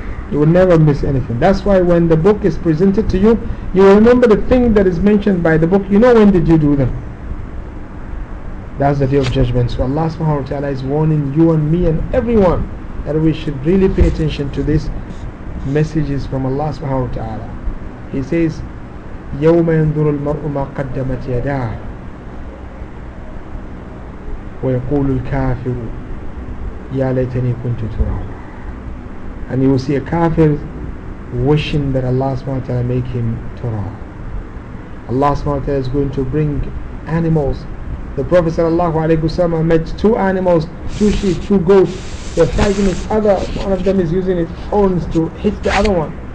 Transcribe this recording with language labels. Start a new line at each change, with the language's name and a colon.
English: You will never miss anything. That's why when the book is presented to you, you will remember the thing that is mentioned by the book. You know, when did you do them? That's the day of judgment. So Allah subhanahu wa ta'ala is warning you and me and everyone that we should really pay attention to these messages from Allah subhanahu wa ta'ala. He says,
Arabic: يَوْمَ يَنْظُرُ الْمَرْءُ مَا قَدَّمَتْ يَدَاهُ وَيَقُولُ الْكَافِرُ يَا لَيْتَنِي كُنْتُ تُرَابًا.
English: And you will see a kafir wishing that Allah subhanahu wa ta'ala make him turab. Allah subhanahu wa ta'ala is going to bring animals. The Prophet sallallahu alayhi wasallam met two animals, two sheep, two goats. They're fighting each other. One of them is using its horns to hit the other one.